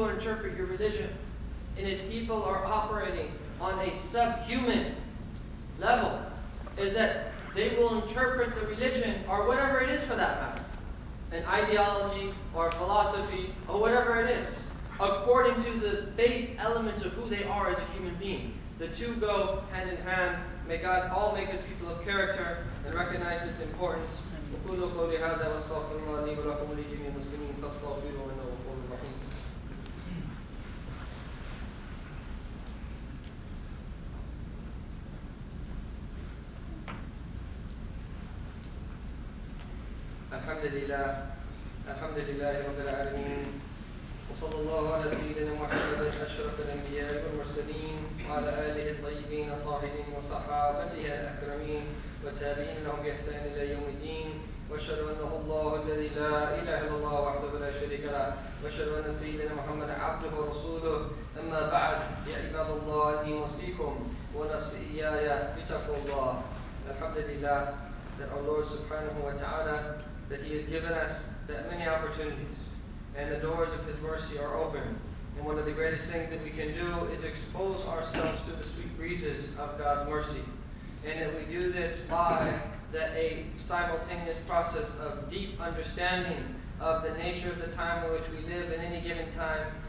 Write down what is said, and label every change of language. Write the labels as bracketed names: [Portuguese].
[English] will interpret your religion. And if people are operating on a subhuman level, is that they will interpret the religion, or whatever it is for that matter, an ideology or philosophy or whatever it is, according to the base elements of who they are as a human being. The two go hand in hand. May God all make us people of character and recognize its importance. [Arabic] وقولوا قولي هذا واستغفر الله لي ولكم ولجميع المسلمين فاستغفروه انه غفور رحيم. الحمد لله رب العالمين وصلى الله على سيدنا محمد أشرف الأنبياء والمرسلين وعلى آله الطيبين الطاهرين وصحابته الأكرمين والتابعين لهم بإحسان إلى يوم الدين وأشهد أنه الله الذي لا إله إلا الله وحده لا شريك له وأشهد أن سيدنا محمد عبده ورسوله. أما بعد يا عباد الله إني أوصيكم ونفسي إياي بتقوى الله. [English] Alhamdulillah, that our Lord subhanahu wa ta'ala, that He has given us that many opportunities, and the doors of His mercy are open. And one of the greatest things that we can do is expose ourselves to the sweet breezes of God's mercy. And that we do this by a simultaneous process of deep understanding of the nature of the time in which we live in any given time.